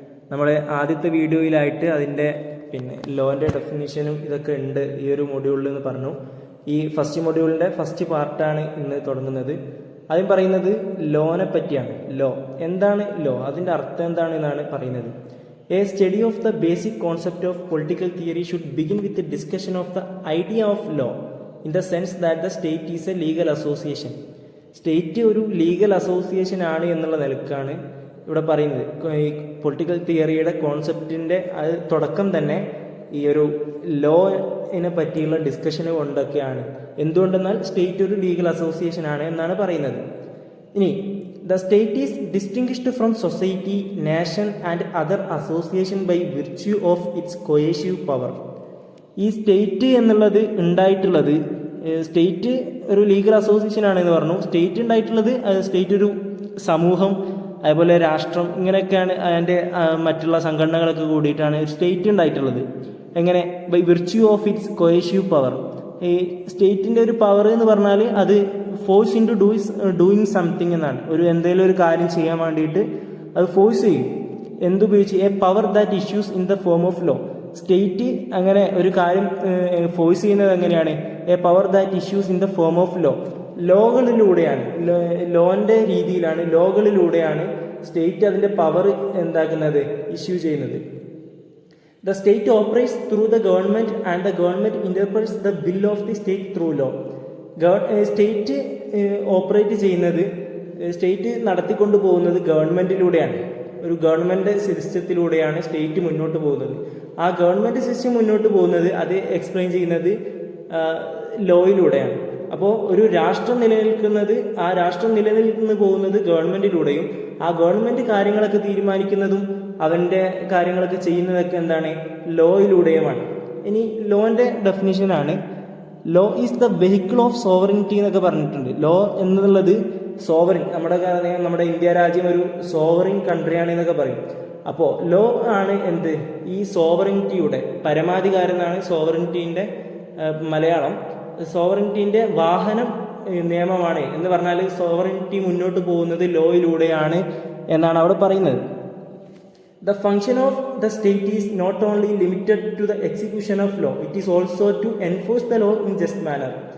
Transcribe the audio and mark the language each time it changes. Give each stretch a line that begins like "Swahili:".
Malayalam: നമ്മൾ ആദ്യത്തെ വീഡിയോയിലായിട്ട് അതിൻ്റെ ലോൻ്റെ ഡെഫിനിഷനും ഇതൊക്കെ ഉണ്ട് ഈ ഒരു മൊഡ്യൂളിൽ എന്ന് പറഞ്ഞു. ഈ ഫസ്റ്റ് മൊഡ്യൂളിൻ്റെ ഫസ്റ്റ് പാർട്ടാണ് ഇന്ന് തുടങ്ങുന്നത്. ആദ്യം പറയുന്നത് ലോനെ പറ്റിയാണ്. ലോ എന്താണ്? ലോ അതിൻ്റെ അർത്ഥം എന്താണ് എന്നാണ് പറയുന്നത്.
English: A study of the basic concept of political theory should begin with a discussion of the idea of law in the sense that the state is a legal association.
Malayalam: State ഒരു legal association ആണ് എന്നുള്ള നിലക്കാണ് ഇവിടെ പറയുന്നത്. ഈ political തിയറിയുടെ കോൺസെപ്റ്റിൻ്റെ അത് തുടക്കം തന്നെ ഈ ഒരു ലോനെ പറ്റിയുള്ള ഡിസ്കഷന് കൊണ്ടൊക്കെയാണ്. എന്തുകൊണ്ടെന്നാൽ സ്റ്റേറ്റ് ഒരു ലീഗൽ അസോസിയേഷൻ ആണ് എന്നാണ് പറയുന്നത്.
English: ഇനി the state is distinguished from society, nation and other association by virtue of its coercive power.
Malayalam: ഈ സ്റ്റേറ്റ് എന്നുള്ളത് ഉണ്ടായിട്ടുള്ളത്, സ്റ്റേറ്റ് ഒരു ലീഗൽ അസോസിയേഷൻ ആണെന്ന് പറഞ്ഞു. സ്റ്റേറ്റ് ഉണ്ടായിട്ടുള്ളത്, സ്റ്റേറ്റ് ഒരു സമൂഹം, അതുപോലെ രാഷ്ട്രം, ഇങ്ങനെയൊക്കെയാണ് അതിൻ്റെ മറ്റുള്ള സംഘടനകളൊക്കെ കൂടിയിട്ടാണ് സ്റ്റേറ്റ് ഉണ്ടായിട്ടുള്ളത്. എങ്ങനെ?
English: By virtue of its coercive power.
Malayalam: ഈ സ്റ്റേറ്റിൻ്റെ ഒരു പവർ എന്ന് പറഞ്ഞാൽ അത്
English: force into doing something
Malayalam: എന്നാണ്. എന്തെങ്കിലും ഒരു കാര്യം ചെയ്യാൻ വേണ്ടിയിട്ട് അത് ഫോഴ്സ് ചെയ്യും. എന്തുപയോഗിച്ച്?
English: A power that issues in the form of law.
Malayalam: State അങ്ങനെ ഒരു കാര്യം ഫോഴ്സ് ചെയ്യുന്നത് എങ്ങനെയാണ്?
English: A power that issues in the form of law.
Malayalam: ലോകളിലൂടെയാണ്, ലോന്റെ രീതിയിലാണ്, ലോകളിലൂടെയാണ് സ്റ്റേറ്റ് അതിൻ്റെ പവർ എന്താക്കുന്നത്, ഇഷ്യൂ ചെയ്യുന്നത്.
English: The state operates through the government and the government interprets the will of the state through law.
Malayalam: State operate ചെയ്യുന്നത്, state നടത്തിക്കൊണ്ടു പോകുന്നത് ഗവൺമെൻറ്റിലൂടെയാണ്. ഒരു government സിസ്റ്റത്തിലൂടെയാണ് state മുന്നോട്ട് പോകുന്നത്. ആ government system മുന്നോട്ട് പോകുന്നത് അത് എക്സ്പ്ലെയിൻ ചെയ്യുന്നത് ലോയിലൂടെയാണ്. അപ്പോൾ ഒരു രാഷ്ട്രം നിലനിൽക്കുന്നത്, ആ രാഷ്ട്രം നിലനിൽക്കുന്നു പോകുന്നത് ഗവൺമെൻറ്റിലൂടെയും ആ ഗവൺമെൻറ് കാര്യങ്ങളൊക്കെ തീരുമാനിക്കുന്നതും അവൻ്റെ കാര്യങ്ങളൊക്കെ ചെയ്യുന്നതൊക്കെ എന്താണ്, ലോയിലൂടെയുമാണ്. ഇനി ലോൻ്റെ ഡെഫിനിഷനാണ്,
English: law is the vehicle of sovereignty
Malayalam: എന്നൊക്കെ പറഞ്ഞിട്ടുണ്ട്. ലോ എന്നുള്ളത് സോവറിൻ, നമ്മുടെ ഇന്ത്യ രാജ്യം ഒരു സോവറിൻ കൺട്രിയാണ് എന്നൊക്കെ പറയും. അപ്പോൾ ലോ ആണ് എന്ത്, ഈ സോവറിനിറ്റിയുടെ പരമാധികാരം എന്നാണ് സോവറിനിറ്റീൻ്റെ മലയാളം. സോവറിനിറ്റീൻ്റെ വാഹനം നിയമമാണ് എന്ന് പറഞ്ഞാൽ സോവറിനിറ്റി മുന്നോട്ട് പോകുന്നത് ലോയിലൂടെയാണ് എന്നാണ് അവിടെ പറയുന്നത്.
English: The function of the state is not only limited to the execution of law, it is also to enforce the law in just manner.